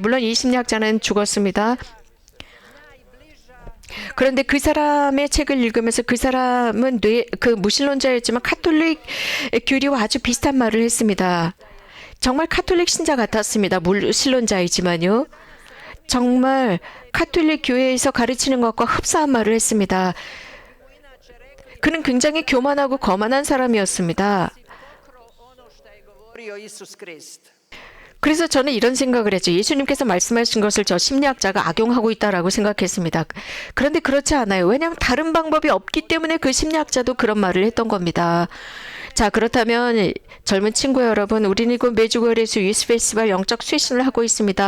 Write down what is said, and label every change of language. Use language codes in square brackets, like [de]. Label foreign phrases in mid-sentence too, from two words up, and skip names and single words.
[ko] 물론 이 심리학자는 죽었습니다. 그런데 그 사람의 책을 읽으면서 그 사람은 무신론자였지만 카톨릭 교리와 아주 비슷한 말을 했습니다. 정말 카톨릭 신자 같았습니다. 무신론자이지만요. 정말 카톨릭 교회에서 가르치는 것과 흡사한 말을 했습니다. 그는 굉장히 교만하고 거만한 사람이었습니다. [hr] ono što je govorio Isus Krist. [ko] 그래서 저는 이런 생각을 했죠. 예수님께서 말씀하신 것을 저 심리학자가 악용하고 있다라고 생각했습니다. 그런데 그렇지 않아요. 왜냐하면 다른 방법이 없기 때문에 그 심리학자도 그런 말을 했던 겁니다. 자, 그렇다면 젊은 친구 여러분, 우리는 이곳 매주월에서 [en] youth festival [ko] 영적 쇄신을 하고 있습니다.